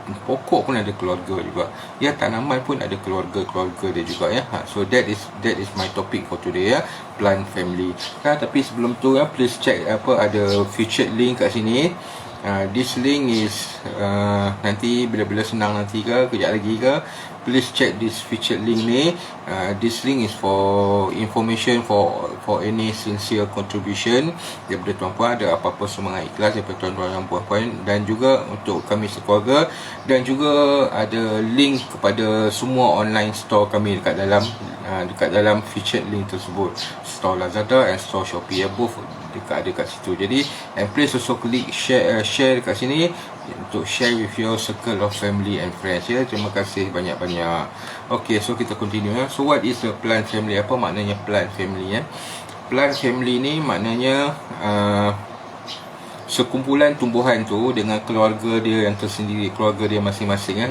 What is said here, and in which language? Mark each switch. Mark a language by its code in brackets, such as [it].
[ms] Pokok pun ada keluarga juga, tanaman pun ada keluarga dia juga. [en] So that is my topic for today, plant family. [ms] Tapi sebelum tu [en] please check [ms] ada featured link kat sini. [en] This link is [ms] nanti bila-bila senang nanti kejap lagi [en] please check this featured link ni. This link is for information for any sincere contribution [ms] daripada tuan-puan. Ada apa-apa semangat ikhlas daripada tuan-tuan dan puan-puan, dan juga untuk kami sekeluarga, dan juga ada link kepada semua online store kami dekat dalam featured link tersebut. [en] Store Lazada and store Shopee, both [ms] ada kat situ. [en] Jadi and please also klik share [ms] dekat sini untuk [en] share with your circle of family and friends. [ms] Terima kasih banyak-banyak. Okay, so kita continue. [en] So what is a plant family? [ms] Apa maknanya plant family? Plant family ni maknanya sekumpulan tumbuhan tu dengan keluarga dia yang tersendiri, keluarga dia masing-masing.